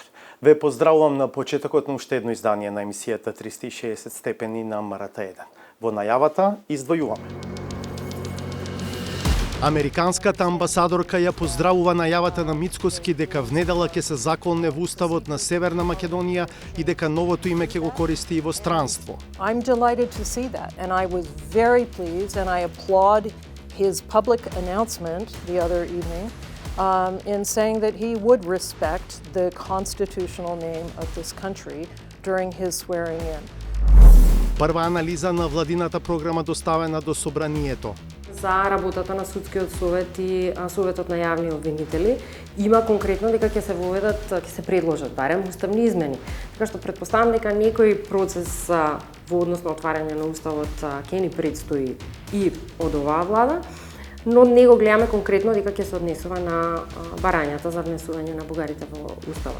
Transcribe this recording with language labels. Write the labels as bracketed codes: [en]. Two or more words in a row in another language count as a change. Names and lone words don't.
[mk] Ве поздравувам на почетокот на уште едно издание на емисијата 360 степени на МРТ1. Во најавата издвојуваме. Американската амбасадорка ја поздравува најавата на Мицкоски дека внедела ќе се законне во уставот на Северна Македонија и дека новото име ќе го користи и во странство. [en] I'm delighted to see that, and I was very pleased, and I applaud his public announcement the other evening in saying that he would respect the constitutional name of this country during his swearing in. [mk] Прва анализа на владината програма доставена до собранието. За работата на судскиот совет и советот на јавни обвинители има конкретно дека ќе се воведат, ќе се предложат барем уставни измени. Така што претпоставам дека некој процес во однос на отварање на уставот ќе ни предстои и од оваа влада, но не го гледаме конкретно дека ќе се однесува на барањата за внесување на бугарите во уставот.